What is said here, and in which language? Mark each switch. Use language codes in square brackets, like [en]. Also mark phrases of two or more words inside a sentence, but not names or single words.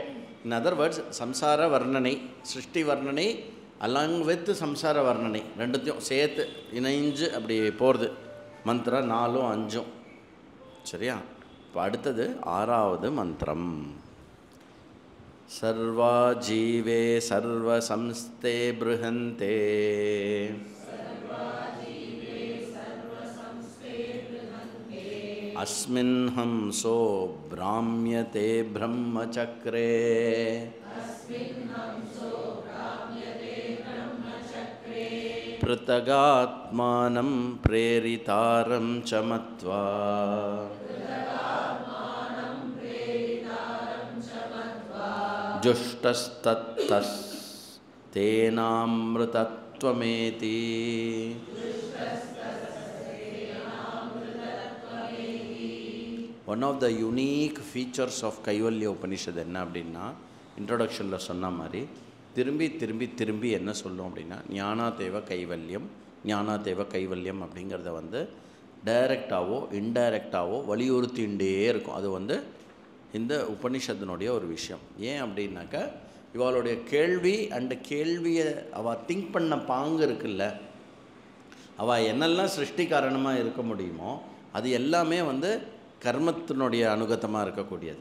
[en] in other words, [ta] சம்சார வர்ணனை, சிருஷ்டி வர்ணனை [en] along with [ta] சம்சார வர்ணனை ரெண்டுத்தையும் சேர்த்து இணைஞ்சு அப்படி போகிறது மந்திரம் 4 5. சரியா? இப்போ அடுத்தது 6வது மந்திரம். [sa] सर्वा जीवे सर्व संस्थे बृहन्ते अस्मिन् हंसो भ्राम्यते ब्रह्मचक्रे पृथगात्मानं प्रेरितारं च मत्वा जुष्टस्तत्तस्तेनामृतत्वमेति. [en] one of the unique features of [ta] கைவல்ய உபனிஷத் என்ன அப்படின்னா, இன்ட்ரொடக்ஷனில் சொன்ன மாதிரி திரும்பி திரும்பி திரும்பி என்ன சொல்லும் அப்படின்னா, [sa] ज्ञाना देव कैवल्यम्, ज्ञाना देव कैवल्यम् [ta] அப்படிங்கிறத வந்து டைரெக்டாகவோ இன்டைரக்டாகவோ வலியுறுத்திகிட்டே இருக்கும். அது வந்து இந்த உபனிஷத்தினுடைய ஒரு விஷயம். ஏன் அப்படின்னாக்கா, இவளுடைய கேள்வி அண்டு கேள்வியை அவள் திங்க் பண்ண பாங்கு இருக்குல்ல, அவள் என்னெல்லாம் சிருஷ்டி காரணமாக இருக்க முடியுமோ அது எல்லாமே வந்து கர்மத்தினுடைய அனுகத்தமாக இருக்கக்கூடியது.